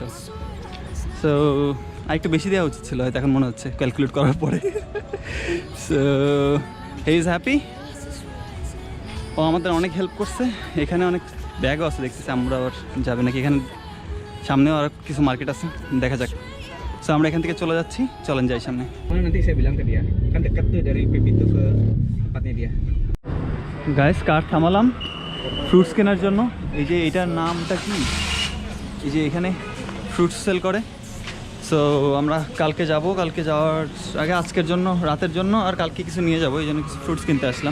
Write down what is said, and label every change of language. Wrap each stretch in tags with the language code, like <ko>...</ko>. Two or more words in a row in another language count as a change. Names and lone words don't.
<bn>সো আরেকটু বেশি দেওয়া উচিত ছিল হয়তো, এখন মনে হচ্ছে ক্যালকুলেট করার পরে।</bn> <en>so he is happy.</en> <bn>ও আমাদের অনেক হেল্প করছে। এখানে অনেক ব্যাগও আছে দেখতেছি, আমরা আবার যাবে নাকি, এখানে সামনেও আর কিছু মার্কেট আছে, দেখা যাক। সো আমরা এখান থেকে চলে যাচ্ছি, চলেন যাই সামনে।</bn> <id>Nanti saya bilang ke dia, kan dekat tuh dari Pepito ke tempatnya dia.</id> <en>guys car</en> <bn>থামালাম ফ্রুটস কেনার জন্য। এই যে এটার নামটা কি, এই যে এখানে ফ্রুটস সেল করে। সো আমরা কালকে যাব, কালকে যাওয়ার আগে আজকের জন্য, রাতের জন্য আর কালকে কিছু নিয়ে যাবো, এই জন্য কিছু ফ্রুটস কিনতে আসলাম।</bn>